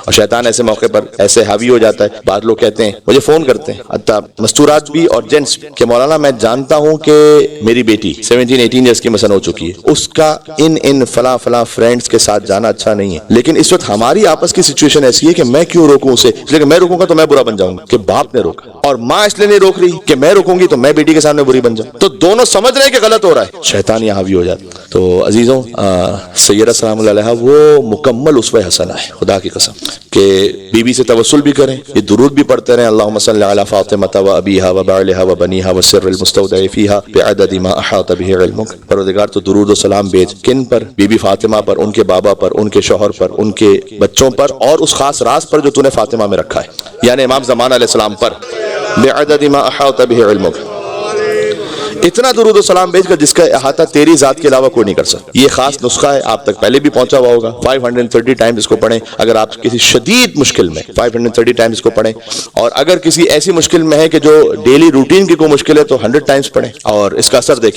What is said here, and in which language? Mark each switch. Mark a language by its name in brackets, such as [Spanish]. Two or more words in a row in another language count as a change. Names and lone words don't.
[Urdu] اور شیطان ایسے موقع پر ایسے حاوی ہو جاتا ہے، بعض لوگ کہتے ہیں، مجھے فون کرتے ہیں حتیٰ مستورات بھی اور جینٹس کہ مولانا میں جانتا ہوں کہ میری بیٹی 17-18 ایئرس کی مثلا ہو چکی ہے، اس کا ان فلاں فرینڈس کے ساتھ جانا اچھا نہیں ہے، لیکن اس وقت ہماری آپس کی سچویشن ایسی ہے کہ میں کیوں روکوں اسے، اس لیے کہ میں روکوں گا تو میں برا بن جاؤں گا کہ باپ نے روکا، اور ماں اس لیے نہیں روک رہی کہ میں روکوں گی تو میں بیٹی کے سامنے بری بن جاؤں، تو دونوں سمجھ رہے ہیں کہ غلط ہو رہا ہے، شیطان یہاں بھی ہو جاتا ہے۔ تو عزیزوں، سیدہ [Arabic] سلام اللہ علیہا [Urdu] وہ مکمل اسوہ حسنہ ہے، خدا کی قسم، کہ بیوی سے توسل بھی کریں، یہ درود بھی پڑھتے رہیں، [Arabic] اللہم صلی علی فاطمہ و ابیہا و بعلہا و بنیہا و سر المستودع فیہا بعدد ما احاط به علمک، [Urdu] پروردگار تو درود و سلام بھیج کن پر؟ بی بی فاطمہ پر، ان کے بابا پر، ان کے شوہر پر، ان کے بچوں پر، اور اس خاص راز پر جو تو نے فاطمہ میں رکھا ہے، یعنی امام زمان [Arabic] علیہ السلام [Urdu] پر، [Arabic] بعدد ما احاط به علمک، [Urdu] اتنا درود و سلام بھیج کر جس کا احاطہ تیری ذات کے علاوہ کوئی نہیں کر سکتا۔ یہ خاص نسخہ ہے، آپ تک پہلے بھی پہنچا ہوا ہوگا۔ 530 ٹائمز اس کو پڑھیں اگر آپ کسی شدید مشکل میں، 530 ٹائمز اس کو پڑھیں، اور اگر کسی ایسی مشکل میں ہے کہ جو [English] daily routine [Urdu] کی کوئی مشکل ہے تو 100 ٹائمز پڑھیں، اور اس کا اثر دیکھیں۔